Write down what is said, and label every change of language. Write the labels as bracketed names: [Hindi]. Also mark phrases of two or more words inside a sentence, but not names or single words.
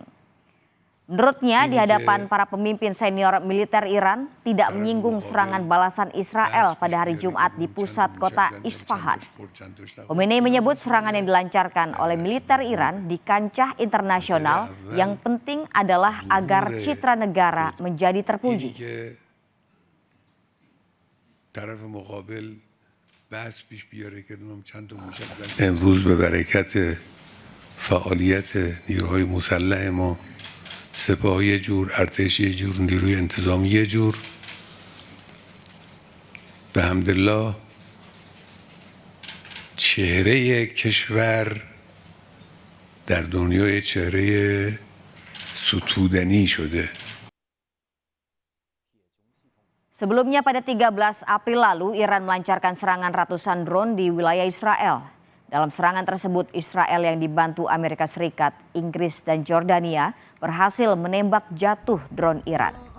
[Indonesian] Menurutnya di hadapan para pemimpin senior militer Iran tidak menyinggung serangan balasan Israel pada hari Jumat di pusat kota Isfahan. Khomeini menyebut serangan yang dilancarkan oleh militer Iran di kancah internasional yang penting adalah agar citra negara menjadi terpuji. [Persian] امروز به برکت فعالیت نیروهای مسلح ما سپاه یه جور، ارتش یه جور، نیروی انتظامی یه جور، به حمدالله چهره کشور در دنیای چهره ستودنی شده. [Indonesian] Sebelumnya pada 13 April lalu Iran melancarkan serangan ratusan drone di wilayah Israel. Dalam serangan tersebut Israel yang dibantu Amerika Serikat, Inggris dan Jordania berhasil menembak jatuh drone Iran.